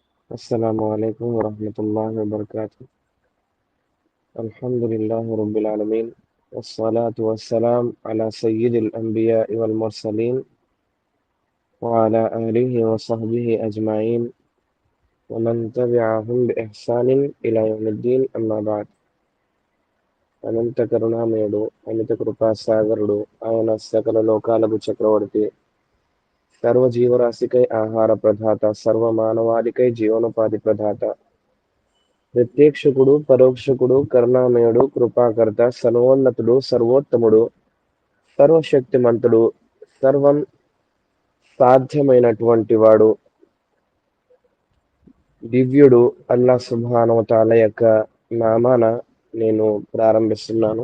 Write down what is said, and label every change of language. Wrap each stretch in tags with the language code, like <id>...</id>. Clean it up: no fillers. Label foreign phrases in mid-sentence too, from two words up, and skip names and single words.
<ar>السلام عليكم ورحمة الله وبركاته. الحمد لله رب العالمين، والصلاة والسلام على سيد الأنبياء والمرسلين وعلى آله وصحبه أجمعين ومن تبعهم بإحسان إلى يوم الدين. أما بعد.</ar> <te>అనంత కరుణామయుడు, అమిత కృపా సాగరుడు, ఆయన సకల లోకాలకు చక్రవర్తి, సర్వ జీవరాశికై ఆహార ప్రదాత, సర్వ మానవాళికై జీవనోపాధి ప్రదాత, ప్రత్యక్షకుడు, పరోక్షకుడు, కరుణామయుడు, కృపాకర్త, సర్వోన్నతుడు, సర్వోత్తముడు, సర్వశక్తిమంతుడు, సర్వం సాధ్యమైనటువంటి వాడు, దివ్యుడు</te> <ar>الله سبحانه وتعالى</ar> <te>యొక్క నామాన నేను ప్రారంభిస్తున్నాను.</te>